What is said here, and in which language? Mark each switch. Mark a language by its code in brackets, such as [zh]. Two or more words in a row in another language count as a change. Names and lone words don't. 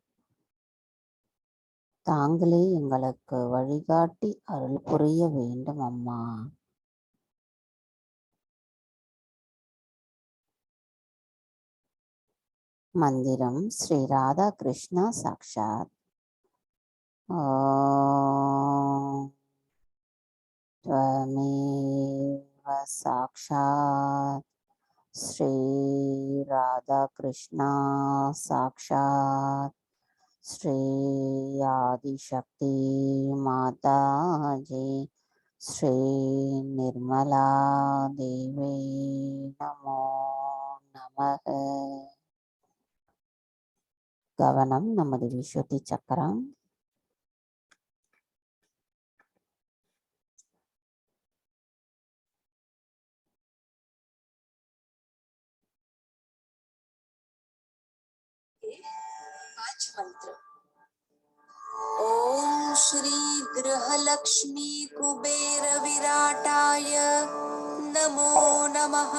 [ta] தாங்களே எங்களுக்கு வழிகாட்டி அருள் புரிய வேண்டும் அம்மா. மந்திரம் ஸ்ரீ ராதா கிருஷ்ணா சாக்ஷாத். [sa] त्वमेव साक्षात् श्री राधा कृष्णा साक्षात् श्री आदिशक्ति माता जी श्री निर्मला देवी नमो नमः. [ta] கவனம் நமது விசுத்தி சக்கரம். [sa] मंत्र ओम श्री गृहलक्ष्मी कुबेर विराटाय नमो नमः।